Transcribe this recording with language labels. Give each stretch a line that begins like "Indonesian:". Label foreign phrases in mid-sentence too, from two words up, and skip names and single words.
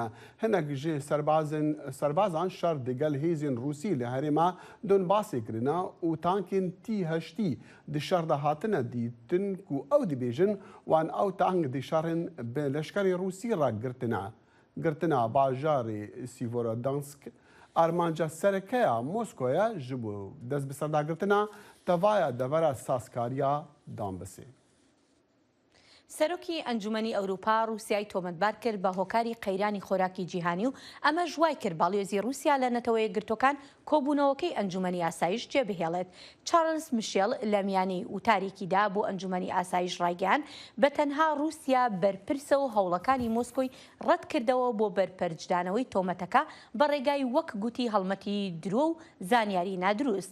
Kurdish: Hinek ji serbazan şer digel hêzên Rûsî li herêma Donbasê kirine û tankên T-8 di şer de hatine dîtin ku ew dibêjin wan ew tank di şerên bi leşkerê Rûsî re girtine. Girtina bajarê Sîvolodonetsk armanca serekeya Moskoya ji bo dest bi serdagirtina tevaya devera sazkariya Donbasê.
Central Kurdish: سەرۆکی ئەنجومەنی ئەوروپا رووسیای تۆمەتبار کرد بە هۆکاری قەیرانی خۆراکی جیهانی و ئەمە ژوای کرد باڵێزی رووسیا لە نەتەوەی گرتوەکان کۆبوونەوەکەی ئەنجومەنی ئاسایش جێبهێڵێت. چارلز میشێل لە میانی وتارێکیدا بۆ ئەنجومەنی ئاسایش ڕایگەیاند بە تەنها رووسیا بەرپرسە و هەوڵەکانی مۆسکۆی ڕەت کردەوە بۆ بەرپەرجدانەوەی تۆمەتەکە بە ڕێگای وەک گوتی هەڵمەتی درۆ و زانیاری نادروست.